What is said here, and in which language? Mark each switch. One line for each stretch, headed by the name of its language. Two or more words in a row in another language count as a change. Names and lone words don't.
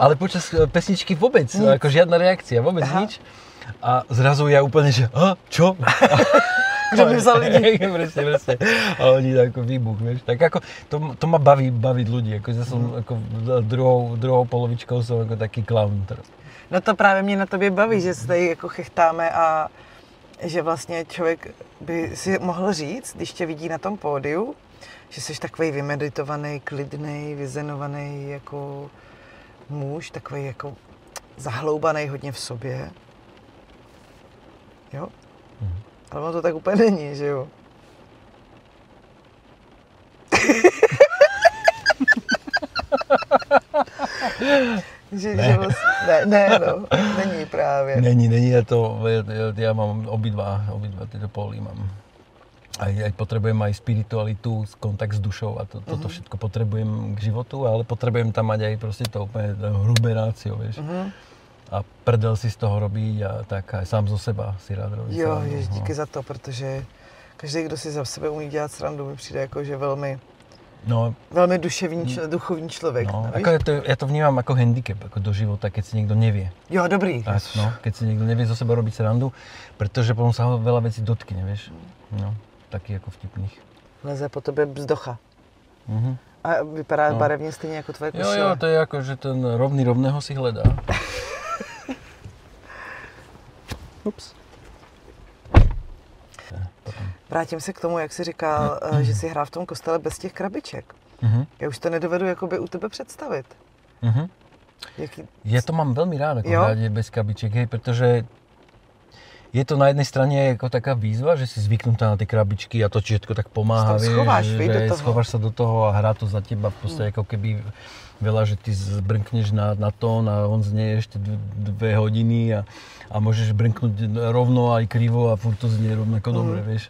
Slovak: Ale počas pesničky vôbec, ako žiadna reakcia, vôbec nič. A zrazu ja úplne, že čo? Kto mi vzal lidi? presne. A oni ako výbuch, vieš. Tak ako, to ma baviť ľudí, ako ja som ako druhou polovičkou som ako taký klaun teraz.
Czech: No to právě mě na tobě baví, že se tady jako chechtáme a že vlastně člověk by si mohl říct, když tě vidí na tom pódiu, že jsi takovej vymeditovaný, klidný, vyzenovaný jako muž, takovej jako zahloubaný hodně v sobě. Jo? Ale ono to tak úplně není, že jo? že ne, není právě. Není,
Slovak: ja mám obidva tieto póly mám. Aj potrebujem aj spiritualitu, kontakt s dušou a toto všetko potrebujem k životu, ale potrebujem tam mať aj proste to úplne hrubé rácio, vieš. A prdel si z toho robiť a tak aj sám zo seba si rád robí.
Czech: Jo, díky za to, protože každý, kdo si za sebe umí dělat srandu, mi přijde jako, že velmi duchovní člověk. No,
Slovak: ako ja to vnímam ako handicap, ako do života, keď si niekto nevie.
Czech: Jo, dobrý.
Slovak: Tak, keď si niekto nevie zo seba robiť srandu, pretože potom sa ho veľa vecí dotkne, vieš. No, taký ako vtipných.
Czech: Leze po tebe bzdocha. A vypadá barevně stejně jako tvoje košile.
Slovak: Jo, to je ako, že ten rovného si hledá. Ups.
Czech: Vrátím se k tomu, jak jsi říkal, že jsi hrál v tom kostele bez těch krabiček. Já už to nedovedu jakoby u tebe představit.
Slovak: Ja to mám veľmi rád, ako hrať bez krabičiek, hej, pretože je to na jednej strane ako taká výzva, že si zvyknutá na tie krabičky a to všetko tak pomáha, vieš, schováš sa do toho a hrá to za teba v podstate ako keby veľa, že ty zbrnkneš na tón a on znie ešte 2 hodiny a môžeš brnknúť rovno aj krivo a furt to znie rovnako dobre, vieš.